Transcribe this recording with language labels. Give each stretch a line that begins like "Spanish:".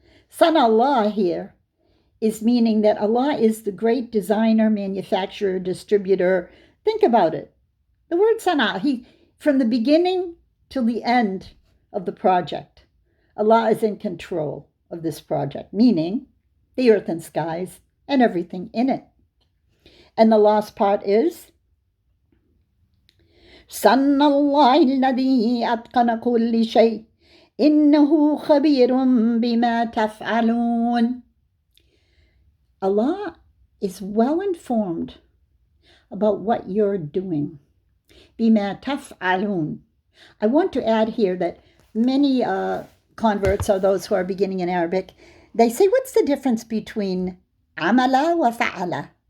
English: Sana Allah here is meaning that Allah is the great designer, manufacturer, distributor. Think about it. The word sana, from the beginning till the end of the project, Allah is in control of this project, meaning the earth and skies and everything in it. And the last part is,
Arabic: سَنَّ اللَّهِ الَّذِي أَتْقَنَ كُلِّ شَيْءٍ إِنَّهُ خَبِيرٌ بِمَا تَفْعَلُونَ.
English: Allah is well informed about what you're doing.
Arabic: بِمَا تَفْعَلُونَ.
English: I want to add here that many converts, or those who are beginning in Arabic, they say, what's the difference between amala wa fa'ala?